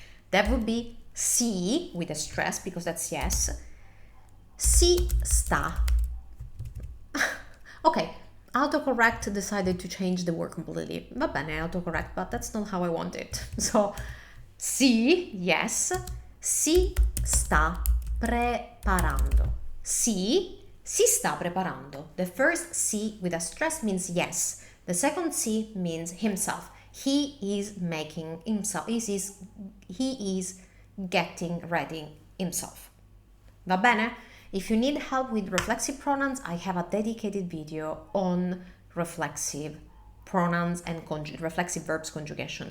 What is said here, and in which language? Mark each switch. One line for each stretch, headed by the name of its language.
English: That would be si with a stress because that's yes.
Italian: Si sta.
English: Okay, autocorrect decided to change the word completely.
Italian: Va bene,
English: autocorrect, but that's not how I want it. So, si, yes,
Italian: si sta preparando. Si sta preparando.
English: The first si with a stress means yes. The second si means himself. He is making himself. He is getting ready himself.
Italian: Va bene?
English: If you need help with reflexive pronouns, I have a dedicated video on reflexive pronouns and reflexive verbs conjugation.